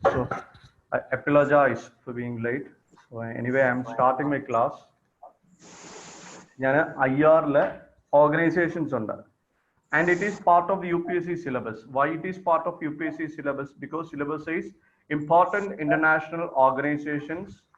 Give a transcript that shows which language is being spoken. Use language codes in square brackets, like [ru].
[en] So I apologize for being late. So anyway, I am starting my class. [ml] ഞാൻ IR-ലെ organizations ഉണ്ട്. [en] And it is part of UPSC syllabus. Why it is part of UPSC syllabus? Because syllabus says important international organizations.